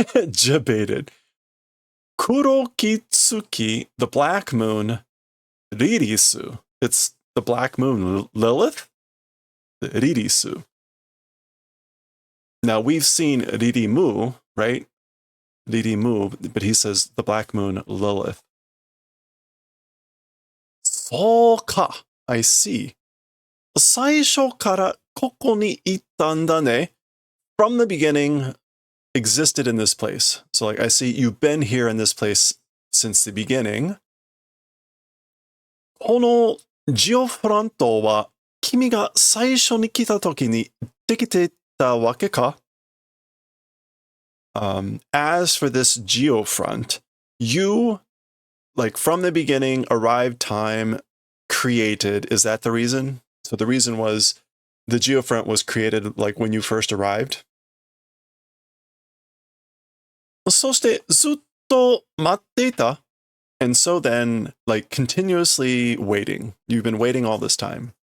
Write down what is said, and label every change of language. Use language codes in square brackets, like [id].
[en] Debated. Kurokitsuki, the black moon, Ririsu. It's the black moon, Lilith? Ririsu. Now we've seen Ririmu, right? Ririmu, but he says the black moon, Lilith. Soka, I see. [ja] 最初からここにいたんだね. [en] From the beginning, existed in this place. So like I see you've been here in this place since the beginning. [ja] このジオフロントは君が最初に来た時にできてたわけか? [en] As for this geofront, you, like from the beginning, arrived time, created. Is that the reason? So the reason was the geofront was created like when you first arrived. [ja] そしてずっと待っていた. [en] And so then, like continuously waiting. You've been waiting all this time.